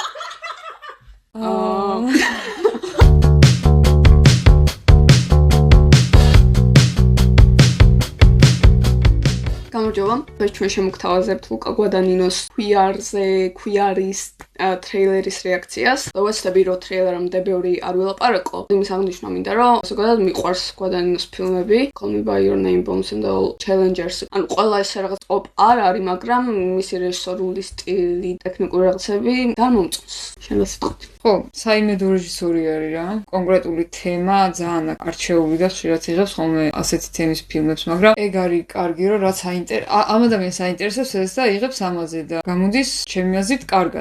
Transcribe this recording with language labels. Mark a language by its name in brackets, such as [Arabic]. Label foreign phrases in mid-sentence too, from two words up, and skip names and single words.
[Georgian] გამარჯობა, ჩვენ შემოგთავაზებთ ლუკა გვადანინოს ქვიარის ტრეილერის რეაქციას. ვეცდები რომ ტრეილერამდე ბევრი არ ვილაპარაკო. იმის აღნიშნა მინდა რომ ზოგადად მიყვარს გვადანინოს ფილმები, Call Me By Your Name, Bones and All, Challengers. ანუ ყველა ეს რაღაც ტოპ არ არის, მაგრამ მისი რეჟისორული სტილი, ტექნიკური რაღაცები დამომწონს. შენ რა სიტყვით? ხო, საიმედო რეჟისორი არის რა. კონკრეტული თემა ძალიან არჩეული და ხშირად იღებს ხოლმე ასეთი თემის ფილმებს, მაგრამ ეგ არის კარგი რომ რაც ამ ადამიანს აინტერესებს ეს და იღებს ამაზე და გამოდის ჩემი აზრით კარგად.